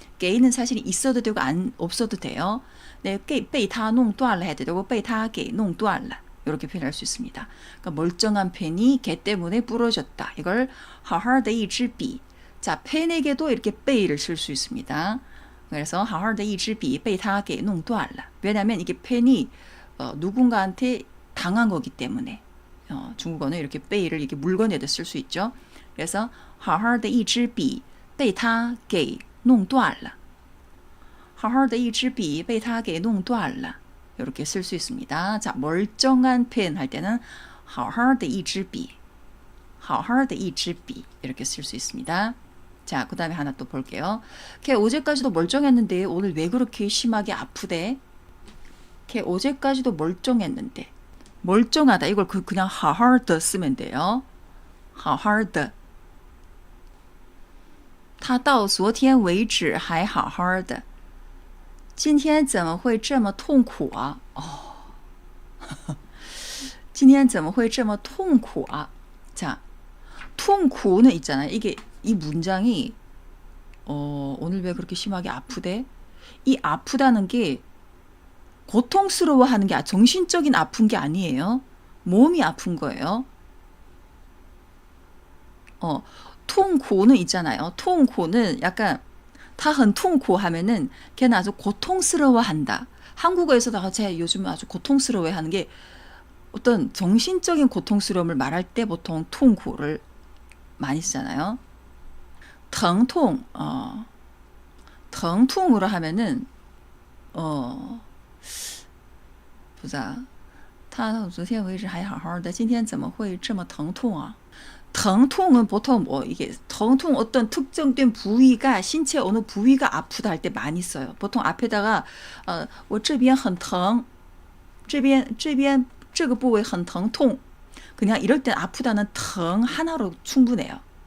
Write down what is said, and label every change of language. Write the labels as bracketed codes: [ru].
[ko] 给는 사실 있어도 되고 없어도 돼요. 네, [zh] 被他弄断了 [ko] 해도 되고 [zh] 被他给弄断了 [ko] 이렇게 표현할 수 있습니다. 그러니까 멀쩡한 펜이 걔 때문에 부러졌다. 이걸 [zh] 好好的一支笔 [ko] 자, 펜에게도 이렇게 被를 쓸 수 있습니다. 그래서 [zh] 好好的一支笔被他给弄断了. [ko] 왜냐하면 이게 펜이 누군가한테 당한 거기 때문에 중국어는 이렇게 被를 이렇게 물건에도 쓸 수 있죠. 그래서 [zh] 好好的一支笔被他给弄断了. 好好的一支笔被他给弄断了. [ko] 이렇게 쓸 수 있습니다. 자, 멀쩡한 펜 할 때는 [zh] 好好的一支笔好好的一支笔 [ko] 이렇게 쓸 수 있습니다. 자, 그 다음에 하나 또 볼게요. 걔 어제까지도 멀쩡했는데 오늘 왜 그렇게 심하게 아프대? 걔 어제까지도 멀쩡했는데 멀쩡하다 이걸 그냥 [zh] 好好的 [ko] 쓰면 돼요. [zh] 好好的他到昨天为止还好好的今天怎么会这么痛苦啊? 今天怎么会这么痛苦啊? [ko] 자, 痛苦는 있잖아요. 이게 이 문장이 오늘 왜 그렇게 심하게 아프대? 이 아프다는 게 고통스러워하는 게 정신적인 아픈 게 아니에요. 몸이 아픈 거예요. 痛苦는 있잖아요. 痛苦는 약간 [zh] 他很痛苦 [ko] 하면은 걔는 아주 고통스러워한다. 한국어에서도 제가 요즘 아주 고통스러워하는 게 어떤 정신적인 고통스러움을 말할 때 보통 痛苦를 많이 쓰잖아요. 疼痛, 疼痛으로 하면은, 보자. [zh] 他昨天为止还好好的今天怎么会这么疼痛啊? [ko] 疼痛은 보통 이게 疼痛 어떤 특정된 부위가 신체 어느 부위가 아프다 할 때 많이 써요. 보통 앞에다가 [zh] 我这边很疼这边这个部位很疼痛 [ko] 그냥 이럴 땐 아프다는 疼 하나로 충분해요.